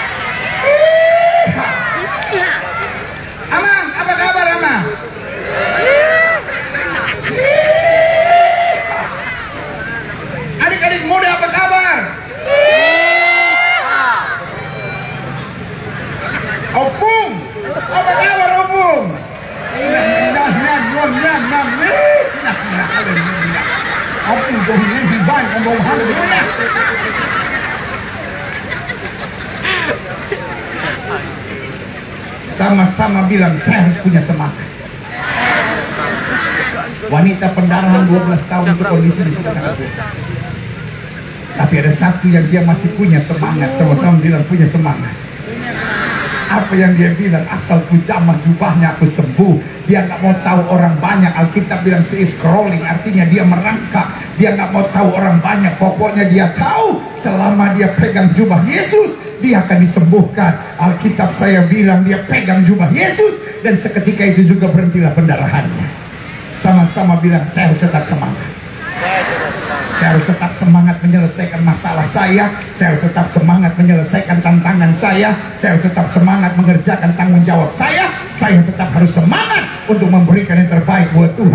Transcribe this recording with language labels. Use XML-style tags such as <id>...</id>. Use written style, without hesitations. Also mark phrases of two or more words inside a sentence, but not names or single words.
<id>Iya. Amang apa kabar, Amang? Adik-adik muda apa kabar? Opung, apa kabar Opung? Opung dohnya diban, ngomong hal-hal. Sama-sama bilang, saya harus punya semangat. Wanita pendarahan 12 tahun itu kondisi sudah sangat susah. Tapi ada satu yang dia masih punya semangat. Sama-sama bilang punya semangat. Apa yang dia bilang? Asal ku jamah jubahnya aku sembuh. Dia nggak mau tahu orang banyak. Alkitab bilang</id> <en>she is crawling,</en> <id>artinya dia merangkak. Dia nggak mau tahu orang banyak. Pokoknya dia tahu selama dia pegang jubah Yesus, dia akan disembuhkan. Alkitab saya bilang dia pegang jubah Yesus, dan seketika itu juga berhentilah pendarahannya. Sama-sama bilang, saya harus tetap semangat. Saya harus tetap semangat menyelesaikan masalah saya harus tetap semangat menyelesaikan tantangan saya harus tetap semangat mengerjakan tanggung jawab saya tetap harus semangat untuk memberikan yang terbaik buat Tuhan.</id>